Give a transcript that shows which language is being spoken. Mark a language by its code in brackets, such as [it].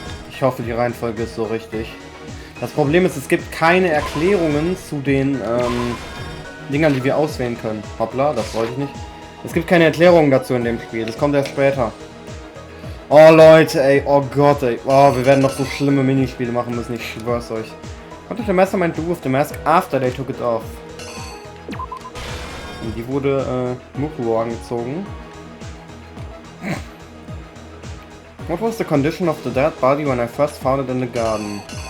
[de] Ich hoffe, die Reihenfolge ist so richtig. Das Problem ist, es gibt keine Erklärungen zu den Dingern, die wir auswählen können. Hoppla, das wollte ich nicht. Es gibt keine Erklärungen dazu in dem Spiel. Das kommt erst später. Oh Leute, ey. Oh Gott, ey. Oh, wir werden noch so schlimme Minispiele machen müssen. Ich schwör's euch. [en] What did the Mastermind do with the mask after they took it off? [de] Und die wurde Mukuro angezogen. [en] What was the condition of the dead body when I first found it in the garden?